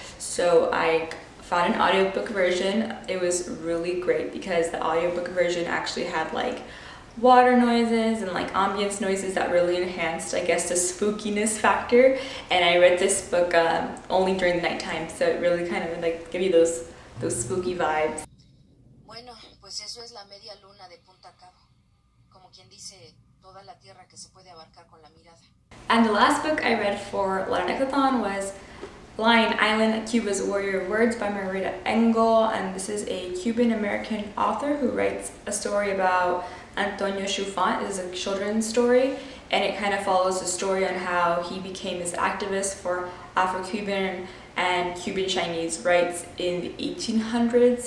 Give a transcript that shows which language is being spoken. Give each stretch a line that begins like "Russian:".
English: So I found an audiobook version. It was really great because the audiobook version actually had like water noises and like ambience noises that really enhanced, I guess, the spookiness factor. And I read this book only during the nighttime, so it really kind of like give you those spooky vibes.
Spanish: Bueno, pues eso es la media luna de punta a cabo. Como quien dice, toda la tierra que se puede abarcar con la mirada.
English: And the last book I read for Latinxathon was Lion Island, Cuba's Warrior of Words by Margarita Engel, and this is a Cuban-American author who writes a story about Antonio Schufant. It is a children's story, and it kind of follows the story on how he became this activist for Afro-Cuban and Cuban-Chinese rights in the 1800s.